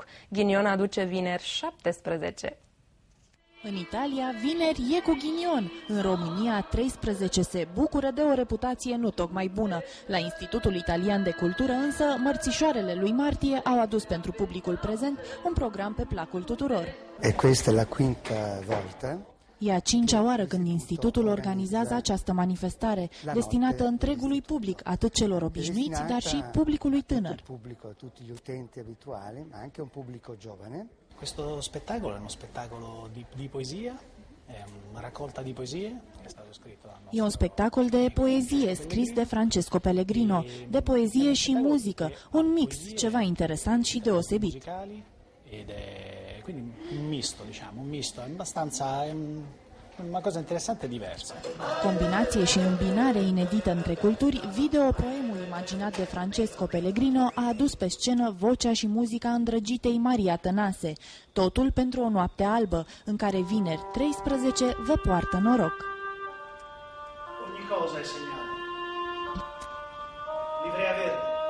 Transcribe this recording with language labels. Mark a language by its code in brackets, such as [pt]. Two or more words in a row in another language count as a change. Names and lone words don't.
[ro] Ghinion aduce vineri 17. În Italia, vineri e cu ghinion. În România, 13 se bucură de o reputație nu tocmai bună. La Institutul Italian de Cultură, însă, mărțișoarele lui Martie au adus pentru publicul prezent un program pe placul tuturor. [it] E questa la quinta volta. [ro] E a 5-a oară când institutul organizează această manifestare, destinată întregului public, atât celor obișnuiți, dar și publicului tânăr. [it] Questo spettacolo è uno spettacolo di poesia, è una raccolta di poesie che è stato scritto dal nostro... [ro] E un spectacol de poezie scris de Francesco Pellegrino, de poezie și muzică, un mix, ceva interesant și deosebit. [it] Ed è quindi un misto, diciamo, un misto, è abbastanza una cosa interessante e diversa. [ro] Combinație și îmbinare inedită între culturi, videopoemul imaginat de Francesco Pellegrino a adus pe scenă vocea și muzica îndrăgitei Maria Tănase. Totul pentru o noapte albă, în care vineri 13 vă poartă noroc. [it] Ogni cosa è segnata. Livrea verde.